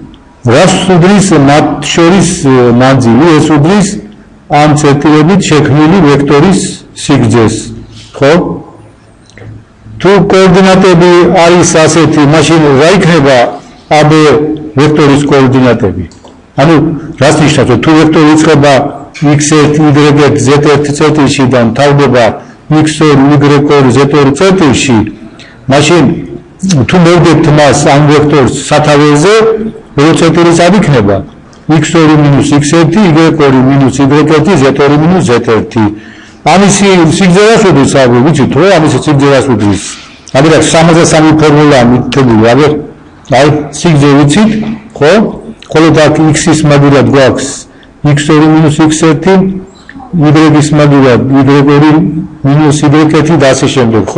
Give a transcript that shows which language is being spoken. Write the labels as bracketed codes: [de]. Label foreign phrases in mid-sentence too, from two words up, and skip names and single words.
[ka] რას უდრის მათ შორის მანძილი, ეს უდრის ამ წერტილებით შექმნილი ვექტორის სიგრძეს, ხო? თუ კოორდინატები არის ასეთი, მაშინ რა იქნება AB ვექტორის კოორდინატები? ანუ რას ნიშნავს, თუ ვექტორი იწყება x1, y1, z1 წერტილში და მთავრდება x2, y2, z2 წერტილში, მაშინ თუ მოვდეთ მას ამ ვექტორს სათავეზე, რო წერტილის არ იქნება x2 - x1, y2 - y1, z2 - z1. ამისი სიგრძეს უდრის, ვიცით რა, ამისი სიგრძეს უდრის. ამიტომ 63 ფორმულა მითებული, აი სიგრძე ვიცით, ხო? ხოლო და x-ის მაგურად გვაქვს x2 - x1, y-ის მაგურად y2 - y1 და ასე შემდეგ, ხო?